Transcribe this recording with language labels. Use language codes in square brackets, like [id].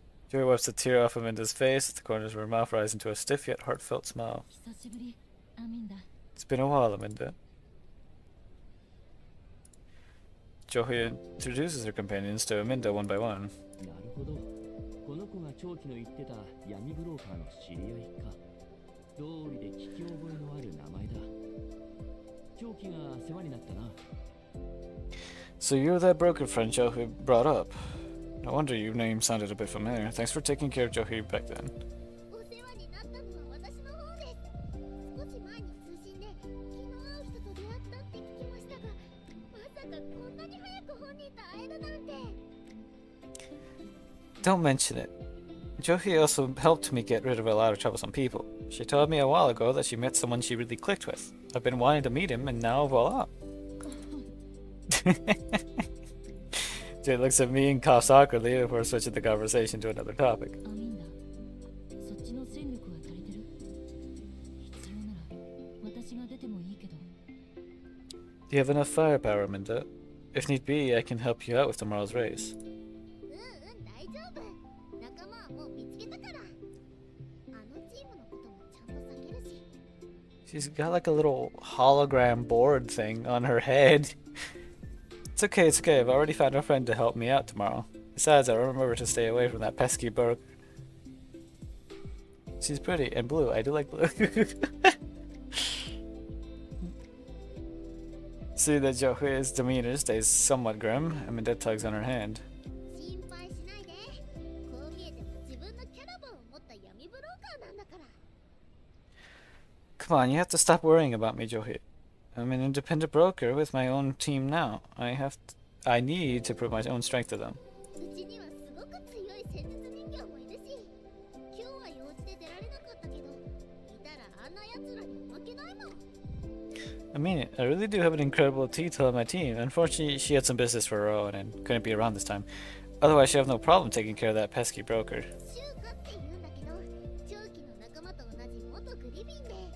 [en] Joey wipes a tear off Aminda's face. The corners of her mouth rise into a stiff yet heartfelt smile. [ja] 久しぶり、アミンダ。 [en] It's been a while, Aminda. Joey introduces her companions to Aminda one by one. [ja] なるほど。この子が長期の言ってた闇ブローカーの知り合いか。どうりで聞き覚えのある名前だ。長期が世話になったな。 [en] So you're that broker friend Joey brought up. No wonder your name sounded a bit familiar. Thanks for taking care of Joey back then. [ja] お世話になったのは私の方です。少し前に通信で気の合う人と出会ったって聞きましたが、まさかこんなに早く本人と会えるなんて。 [en] Don't mention it. Joey also helped me get rid of a lot of troublesome people. She told me a while ago that she met someone she really clicked with. I've been wanting to meet him, and now voila. Jay looks at me and coughs awkwardly before switching the conversation to another topic. [ja] アミンダ、そっちの戦力は足りてる？必要なら私が出てもいいけど。 [en] Do you have enough firepower, Minda? If need be, I can help you out with tomorrow's race. [ja] 大丈夫。仲間はもう見つけたから。あのチームのこともちゃんと避けるし。 [en] She's got like a little hologram board thing on her head. It's okay, it's okay. I've already found a friend to help me out tomorrow. Besides, I'll remember to stay away from that pesky broker. She's pretty and blue. I do like blue. See that Joey's demeanor stays somewhat grim. Aminda tugs on her hand. [ja] 心配しないで。こう見えても自分のキャラバンを持った闇ブローカーなんだから。 [en] Come on, you have to stop worrying about me, Joey. I'm an independent broker with my own team now. I need to prove my own strength to them. [ja] うちにはすごく強い戦術人形もいるし、今日は用事で出られなかったけど、いたらあんな奴らに負けないもん。 [en] I mean, I really do have an incredible Tito on my team. Unfortunately, she had some business for her own and couldn't be around this time. Otherwise, she'd have no problem taking care of that pesky broker. [ja] シュウカって言うんだけど、長期の仲間と同じ元グリフィンで。